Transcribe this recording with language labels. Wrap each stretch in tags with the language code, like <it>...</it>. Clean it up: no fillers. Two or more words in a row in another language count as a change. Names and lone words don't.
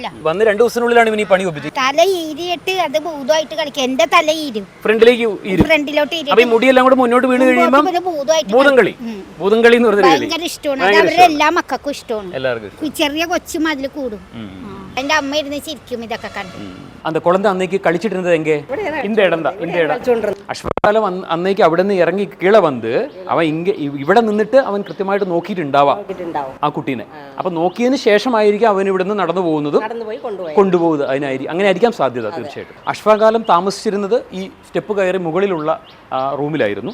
<ml>വന്ന് 2 ദിവസത്തിനുള്ളിലാണ് ഇവൻ ഈ പണി ഒപ്പിച്ചത്. തല ഈരിയിട്ട് അത് ഭൂതമായിട്ട് കളിക്കും. എന്റെ തല ഈരും ഫ്രണ്ടിലോട്ട് മുടിയെല്ലാം കൂടെ മുന്നോട്ട് വീണ് കഴിയുമ്പോൾ ഭൂതം കളി എന്ന് പറഞ്ഞാൽ ഭയങ്കര ഇഷ്ടമാണ്. അത് അവരുടെ എല്ലാ മക്കൾക്കും ഇഷ്ടമാണ്. ചെറിയ കൊച്ചു മതിൽ കൂടും. എന്റെ അമ്മ ഇരുന്ന് ചിരിക്കും ഇതൊക്കെ കണ്ട്.</ml> <ta>அந்த குழந்தை அன்னைக்கு கழிச்சிட்டு இருந்தது எங்கே? இந்த இடம் தான். இந்த இடம்</ta> <ml>അശ്വകാലം അന്നേക്ക് അവിടെ നിന്ന് ഇറങ്ങി കീഴെ വന്ന് അവൻ ഇവിടെ നിന്നിട്ട് അവൻ കൃത്യമായിട്ട് നോക്കിയിട്ടുണ്ടാവാം ആ കുട്ടീനെ. അപ്പൊ നോക്കിയതിന് ശേഷമായിരിക്കും അവൻ ഇവിടെ നിന്ന് നടന്നു പോകുന്നതും കൊണ്ടുപോകുന്നത്. അങ്ങനെ ആയിരിക്കാം സാധ്യത തീർച്ചയായിട്ടും. അശ്വകാലം താമസിച്ചിരുന്നത് ഈ സ്റ്റെപ്പ് കയറി മുകളിലുള്ള റൂമിലായിരുന്നു.</ml>